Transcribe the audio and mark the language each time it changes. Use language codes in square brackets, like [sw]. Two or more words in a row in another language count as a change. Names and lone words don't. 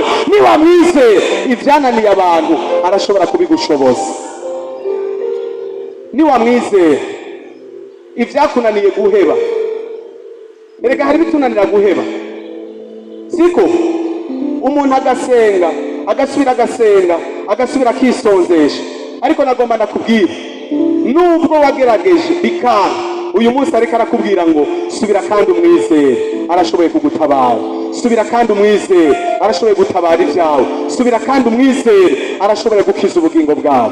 [rn] Ni wamwizera ibyananiye abantu arashobora kubigushoboza. Ni wamwizera ivyakunaniye guheba. Erega hari bitunanira guheba, siko? Umuntu agasenga agasubira akisonzesha. Ariko nagomba nakubwira nubwo wagerageje bikanga, uyu munsi ariko arakubwira ngo subira kandi umwizere arashoboye kugutabara. Subira kandi umwizere arashoboye gutabara ibyawe. Subira kandi umwizere arashoboye gukiza ubugingo bwawe.